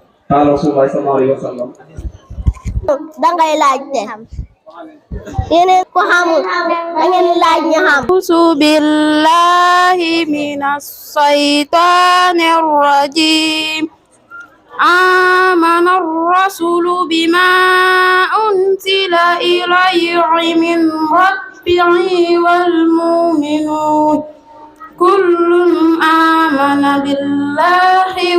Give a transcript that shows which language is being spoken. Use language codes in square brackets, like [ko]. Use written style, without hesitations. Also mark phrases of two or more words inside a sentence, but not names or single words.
[ar] قال رسول الله صلى الله عليه وسلم [wo] dangay laajte yeneen ko xamul dangeen laaj ñu xam [ar] أعوذ بالله من الشيطان الرجيم آمن الرسول بما أنزل إليه من ربه والمؤمنون كل آمن بالله